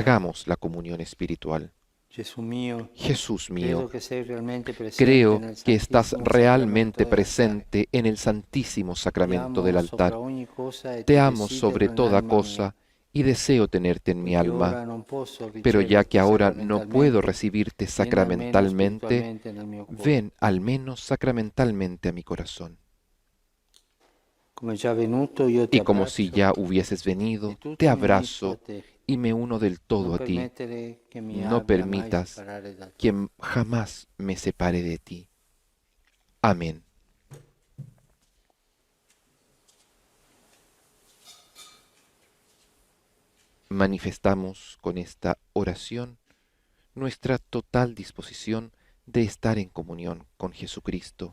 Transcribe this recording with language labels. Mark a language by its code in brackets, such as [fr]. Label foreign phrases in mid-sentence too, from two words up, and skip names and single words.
[es] Hagamos la comunión espiritual. [it] Gesù mio, [es] Jesús mío, [it] credo che sei realmente presente [es] creo [it] nel [es] que estás [it] Santissimo [es] realmente [it] Sacramento [es] presente en el Santísimo [it] dell'altare. [es] Sacramento [it] Ti [es] del [it] amo [es] altar. [it] sopra ogni cosa e [es] Te [it] ti [es] amo [it] desidero [es] sobre toda [it] nell'anima mia. [es] cosa y deseo tenerte en mi [it] Poiché ora [es] alma, [it] non posso [es] pero ya que [it] riceverti [es] ahora no puedo [it] sacramentalmente, [es] recibirte [it] vieni almeno [es] sacramentalmente, [it] spiritualmente nel mio cuore. [es] ven al menos sacramentalmente a mi corazón. [it] Come già venuto, io ti [es] Y como si [it] abbraccio [es] ya hubieses venido, [it] e tutto [es] te [it] mi unito a [es] abrazo [it] te. [es] y me uno del todo [it] Non [es] a ti. [it] permettere che mi [es] No [it] abbia mai [es] permitas [it] separare da te. [es] que jamás me separe de ti. Amén. Manifestamos con esta oración nuestra total disposición de estar en comunión con Jesucristo.